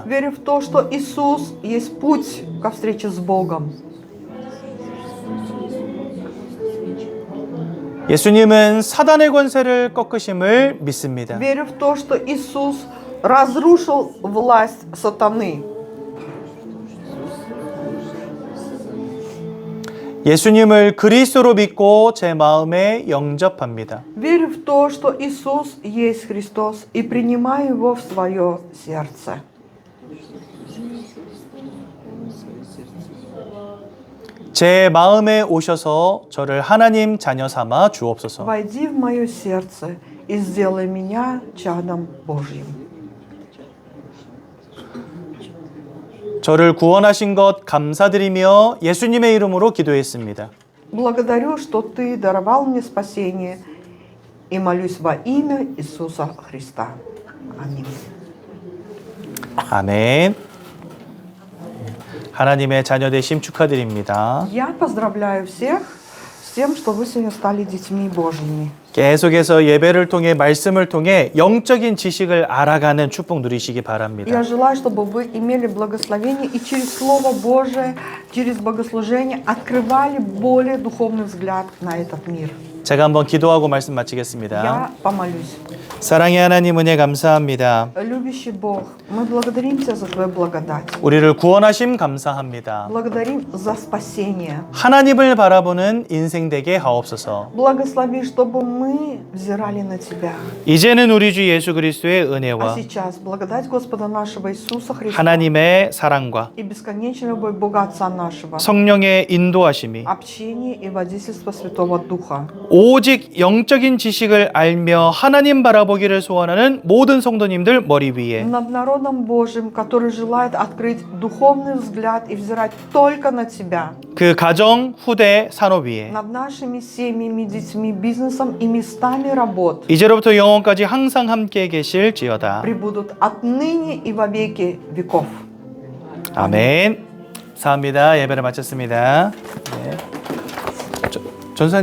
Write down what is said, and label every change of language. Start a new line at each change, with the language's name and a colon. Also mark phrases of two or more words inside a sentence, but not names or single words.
Russian: Верю в то, что Иисус есть путь ко встрече с Богом.
Korean: 예수님은 사단의 권세를 꺾으심을 믿습니다.
Russian: Верю в то, что Иисус разрушил власть сатаны.
Korean: 예수님을 그리스도로 믿고 제 마음에 영접합니다.
Russian: Верю в то, что Иисус есть Христос, и принимаю Его в свое сердце.
Korean: 제 마음에 오셔서 저를 하나님 자녀 삼아 주옵소서.
Russian: Войди в мое сердце и сделай меня чадом Божьим.
Korean: 저를 구원하신 것 감사드리며 예수님의 이름으로 기도했습니다.
Russian: Благодарю, что Ты даровал мне спасение, и молюсь во имя Иисуса Христа. Аминь.
Korean: 아멘. 하나님의 자녀 되심 축하드립니다.
Russian: Я поздравляю всех с тем, что вы сегодня стали детьми Божьими.
Korean: 계속해서 예배를 통해 말씀을 통해 영적인 지식을 알아가는 축복 누리시기 바랍니다.
Russian: Я желаю, чтобы вы имели благословение и через Слово Божие, через богослужение открывали более духовный взгляд на этот мир.
Korean: 제가 한번 기도하고 말씀 마치겠습니다.
Russian: Я помолюсь.
Korean: 사랑의 하나님 은혜 감사합니다.
Russian: Любящий Бог, мы благодарим Тебя за Твою благодать.
Korean: 우리를 구원하심 감사합니다.
Russian: Благодарим за спасение.
Korean: 하나님을 바라보는 인생 되게 하옵소서.
Russian: Благослови, чтобы мы взирали на Тебя.
Korean: 이제는 우리 주 예수 그리스도의
Russian: А
Korean: 은혜와
Russian: сейчас благодать Господа нашего Иисуса Христа
Korean: 하나님의 사랑과
Russian: и бесконечная любовь Бога Отца нашего,
Korean: 성령의 인도하심이
Russian: общение и водительство Святого Духа
Korean: 오직 영적인 지식을 알며 하나님 바라보기를 소원하는 모든 성도님들 머리 위에
Russian: Над народом Божьим, который желает открыть духовный взгляд и взирать только на Тебя.
Korean: 그 가정, 후대, 산업 위에
Russian: Над нашими семьями, детьми, бизнесом и местами работ.
Korean: 이제로부터 영원까지 항상 함께 계실지어다.
Russian: Пребудут отныне и во веки веков.
Korean: 아멘. 감사합니다. 예배를 마쳤습니다. 네. 전사님.